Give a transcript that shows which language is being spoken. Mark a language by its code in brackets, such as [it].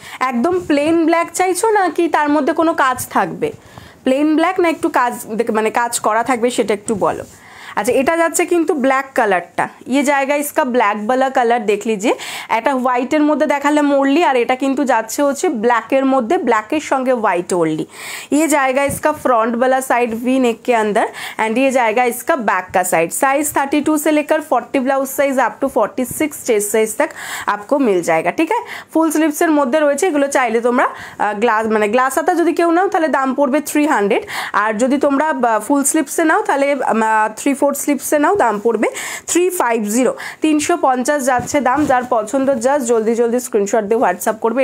[bn] একদম plane black চাইছো নাকি তার মধ্যে কোনো কাজ থাকবে? প্লেন ব্ল্যাক না একটু কাজ মানে কাজ করা থাকবে সেটা একটু বলো। अच्छा এটা যাচ্ছে কিন্তু ব্ল্যাক কালারটা। [hi] ये जाएगा इसका ब्लैक वाला कलर देख लीजिए। [bn] এটা হোয়াইটের মধ্যে দেখালে মোরলি আর এটা কিন্তু যাচ্ছে হচ্ছে ব্ল্যাকের মধ্যে, ব্ল্যাকের সঙ্গে হোয়াইট ওরলি। [hi] ये जाएगा इसका फ्रंट वाला साइड वी नेक के अंदर एंड ये जाएगा इसका बैक का साइड। साइज 32 से लेकर 40 blouse size up to 46 chest size तक आपको मिल जाएगा। [bn] ठीक है, ফুল স্লিভসের মধ্যে রয়েছে। এগুলো চাইলে তোমরা গ্লাস মানে গ্লাস হাতা যদি কেউ নাও তাহলে দাম পড়বে 300 আর যদি তোমরা ফুল স্লিভসে নাও তাহলে 3/4 স্লিপসে নাও দাম পড়বে 350। 350 যাচ্ছে দাম। যার পছন্দ জাস্ট জলদি জলদি স্ক্রিনশট দিয়ে হোয়াটসঅ্যাপ করবে।